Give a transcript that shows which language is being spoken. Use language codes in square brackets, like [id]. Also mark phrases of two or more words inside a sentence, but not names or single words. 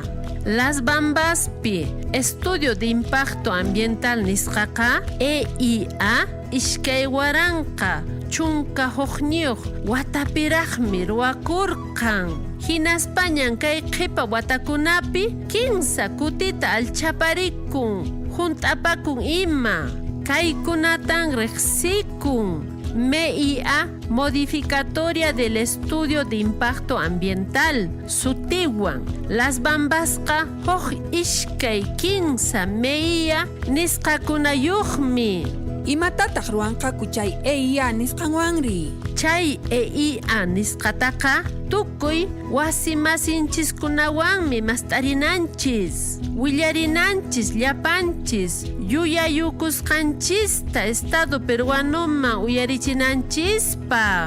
[qu] Las Bambaspi, [es] Estudio de Impacto Ambiental [qu] nisqaqa EIA ishkay waranqa chunka huqniyuq watapiraqmi ruwakurqan. Hinaspañan kay qhipa watakunapi 15 kutita alchaparikun hunt'apakun ima kaykunatan riqsikun. MEIA [es] modificatoria del estudio de impacto ambiental [qu] sutiwan Las Bambasqa huk ishkay 15 MEIA nisqakunayuqmi. Imatataq ruwanqaku chay EIA nisqanwanri? Chay EIA nisqataqa tukuy wasimasinchis-kunawanmi mast'arinanchis, willarinanchis llapanchis, yuyayukusqanchista Estado peruanuman uyarichinanchispaq.